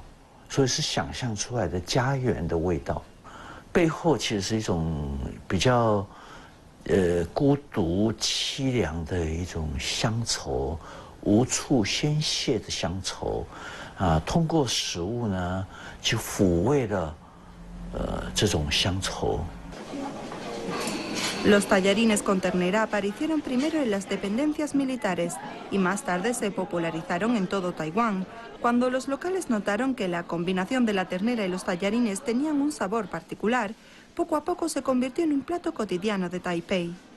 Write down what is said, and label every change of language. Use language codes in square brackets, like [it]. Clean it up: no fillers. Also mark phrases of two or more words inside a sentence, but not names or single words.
[zh] 所以是想象出来的家园的味道，背后其实是一种比较，孤独凄凉的一种乡愁，无处宣泄的乡愁，通过食物呢，去抚慰了，这种乡愁。 [es] Los tallarines con ternera aparecieron primero en las dependencias militares y más tarde se popularizaron en todo Taiwán, cuando los locales notaron que la combinación de la ternera y los tallarines tenían un sabor particular. Poco a poco se convirtió en un plato cotidiano de Taipei.